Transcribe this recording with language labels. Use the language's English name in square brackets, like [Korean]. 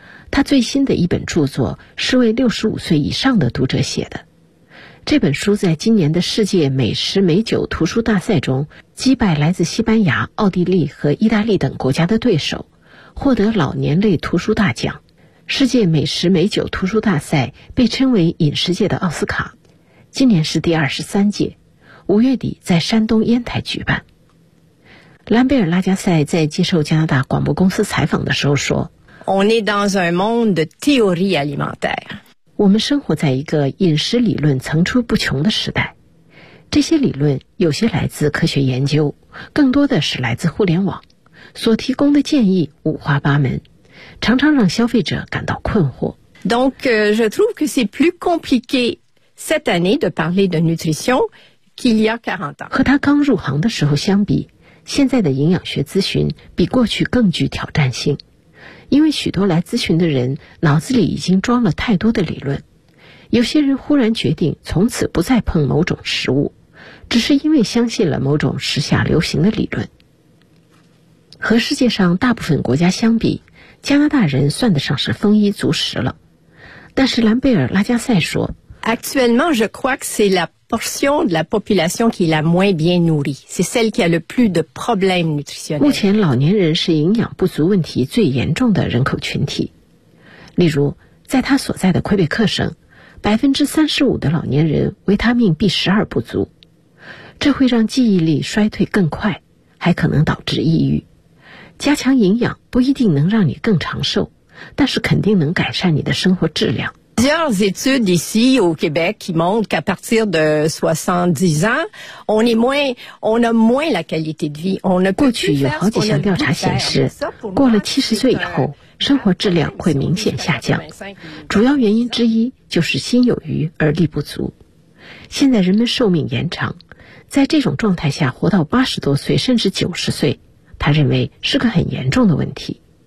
[Chinese] 他最新的一本著作是为65岁以上的读者写的，这本书在今年的世界美食美酒图书大赛中击败来自西班牙、奥地利和意大利等国家的对手，获得老年类图书大奖。世界美食美酒图书大赛被称为饮食界的奥斯卡，今年是第23届，5月底在山东烟台举办。兰贝尔拉加塞在接受加拿大广播公司采访的时候说， [French] On est dans un monde de théorie alimentaire， [Chinese] 我们生活在一个饮食理论层出不穷的时代，这些理论有些来自科学研究，更多的是来自互联网，所提供的建议五花八门，常常让消费者感到困惑。 [French] Donc je trouve que c'est plus compliqué cette année de parler de nutrition qu'il y a 40 ans。 [Chinese] 和他刚入行的时候相比，现在的营养学咨询比过去更具挑战性，因为许多来咨询的人脑子里已经装了太多的理论，有些人忽然决定从此不再碰某种食物，只是因为相信了某种时下流行的理论。和世界上大部分国家相比，加拿大人算得上是丰衣足食了，但是兰贝尔拉加塞说， [French] Actuellement je crois que c'est la portion de la population qui est la moins bien nourrie, c'est celle qui a le plus de problèmes nutritionnels。 [Chinese] 目前老年人是营养不足问题最严重的人口群体。例如，在他所在的魁北克省，35%的老年人维他命 B12 不足，这会让记忆力衰退更快，还可能导致抑郁。加强营养不一定能让你更长寿，但是肯定能改善你的生活质量。 [French] Plusieurs études ici au Québec qui montrent qu'à partir de 70 ans, on a moins la qualité de vie. On a plus. [Chinese] 过去有好几项调查显示，过了70岁以后，生活质量会明显下降。主要原因之一就是心有余而力不足。现在人们寿命延长，在这种状态下活到80多岁甚至90岁，他认为是个很严重的问题。